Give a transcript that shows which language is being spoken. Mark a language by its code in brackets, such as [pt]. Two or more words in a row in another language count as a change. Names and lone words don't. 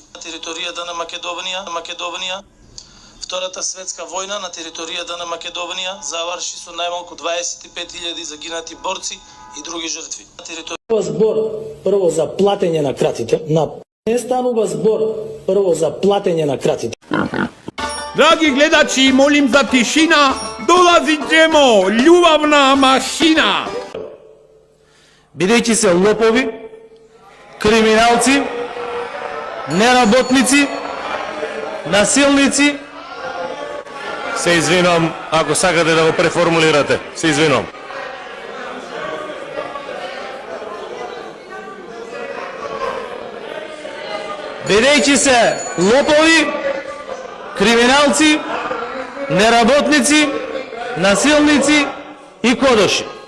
[mk] На територијата на Македонија. Втората светска војна на територијата на Македонија заврши со најмалку 25.000 загинати борци и други жртви. Збор прво за платење на кратите, не станува збор прво за платење на кратите. [hr] Dragi gledači, molim za tišina, dolazit ćemo, ljubavna mašina. [mk] Бидејќи се лопови, криминалци, неработници, насилници, се извинувам ако сакате да го преформулирате. Се извинувам. Бидејќи се лопови, криминалци, неработници, насилници и кодоши.